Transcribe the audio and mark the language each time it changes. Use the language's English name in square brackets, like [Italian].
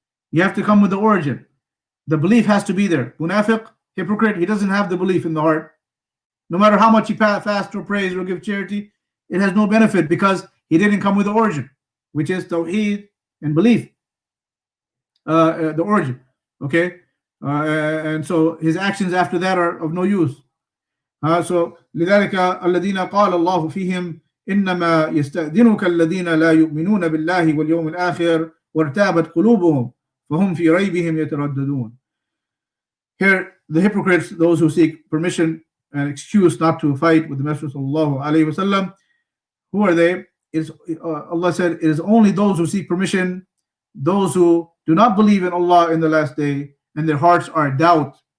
[English] You have to come with the origin. The belief has to be there. Munafiq, hypocrite, he doesn't have the belief in the heart. No matter how much he fasts or prays or give charity, it has no benefit, because he didn't come with the origin, which is Tawheed and belief. The origin. Okay? And so his actions after that are of no use. [Arabic] So لذلك الذين قال الله فيهم إنما يستأذنك الذين لا يؤمنون بالله واليوم الآخر وارتابت قلوبهم فهم في ريبهم يترددون. [English] Here, the hypocrites, those who seek permission and excuse not to fight with the Messenger sallallahu alaihi wasallam, who are they? Allah said, it is only those who seek permission, those who do not believe in Allah in the last day, and their hearts are doubt.